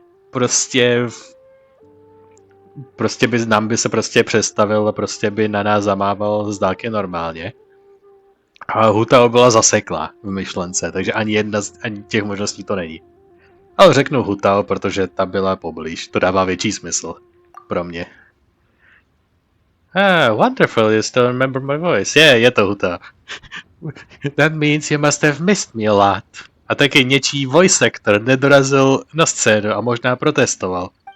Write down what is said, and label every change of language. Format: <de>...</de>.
<cs>Prostě by nám by se prostě představil a prostě by na nás zamával z dálky normálně. A Hu Tao byla zaseklá v myšlence, takže ani jedna z těch možností to není. Ale řeknu Hu Tao, protože ta byla poblíž, to dává větší smysl pro mě.</cs> <en>Wonderful, you still remember my voice. Yeah,</en> <cs>je to Hu Tao.</cs> <en>That means you must have missed me a lot.</en> <cs>A taky něčí voice actor nedorazil na scénu a možná protestoval.</cs>